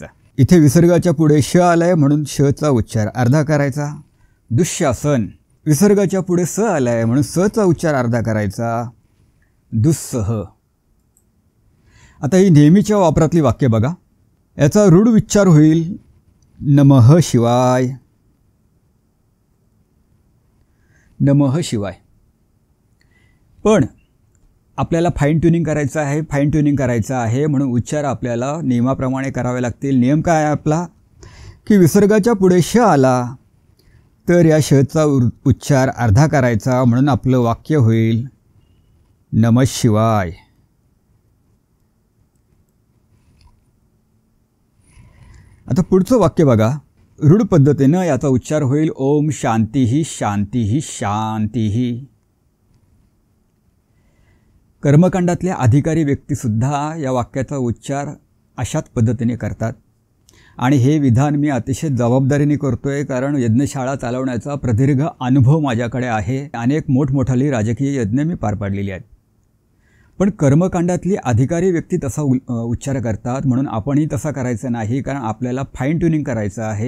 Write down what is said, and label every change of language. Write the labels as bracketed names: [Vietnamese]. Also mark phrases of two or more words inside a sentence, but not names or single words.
[Marathi] इथे विसर्गाच्या पुढे श आलाय म्हणून शचा उच्चार अर्धा करायचा. दुःशासन, विसर्गाच्या पुढे स आलाय म्हणून सचा उच्चार अर्धा करायचा. दुस्सह. आता ही नेहमीच्या वापरातली वाक्य बघा. याचा रूढ उच्चार होईल [Sanskrit] नमः शिवाय, नमः शिवाय. [Marathi] पण आपल्याला [English] fine tuning [Marathi] करायचं आहे, [English] fine tuning [Marathi] करायचं आहे म्हणून उच्चार आपल्याला नियमाप्रमाणे करावे लागतील. नियम काय आहे आपला? की विसर्गाच्या पुढे श आला तर या शचा उच्चार अर्धा करायचा, म्हणून आपलं वाक्य होईल [Sanskrit] नमः शिवाय. [Marathi] आता पुढचं वाक्य बघा. रूढ पद्धतीनं याचा उच्चार होईल [Sanskrit] ओम शांतीही शांतीही शांतीही. [Marathi] कर्मकांडातले अधिकारी व्यक्तीसुद्धा या वाक्याचा उच्चार अशाच पद्धतीने करतात आणि हे विधान मी अतिशय जबाबदारीने करतोय, कारण यज्ञशाळा चालवण्याचा प्रदीर्घ अनुभव माझ्याकडे आहे. अनेक मोठमोठाली राजकीय यज्ञ मी पार पाडलेली आहेत. पण कर्मकांडातली अधिकारी व्यक्ती तसा उच्चार करतात, म्हणून आपणही तसा करायचं नाही, कारण आपल्याला [English] fine tuning [Marathi] करायचं आहे.